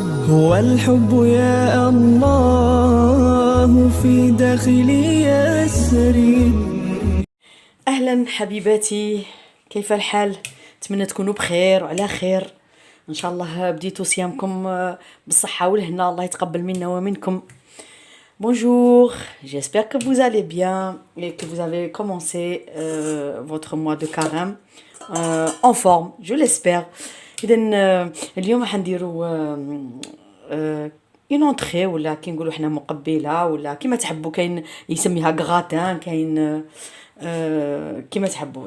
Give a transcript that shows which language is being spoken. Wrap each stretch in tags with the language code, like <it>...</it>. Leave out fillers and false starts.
<ar>هو الحب يا الله في داخلي يسري. اهلا حبيباتي، كيف الحال؟ اتمنى تكونوا بخير وعلى خير. ان شاء الله بديتوا صيامكم بالصحه والهنا، الله يتقبل منا ومنكم.</ar> <fr>Bonjour, j'espère que vous allez bien et que vous avez commencé votre mois de carême en forme, je l'espère.</fr> <ar>إذا اليوم حنديروا</ar> <fr>اون انتري</fr> <ar>ولا كي نقولوا حنا مقبله ولا كيما تحبوا، كاين يسميها غراتان، كاين كيما تحبوا.</ar>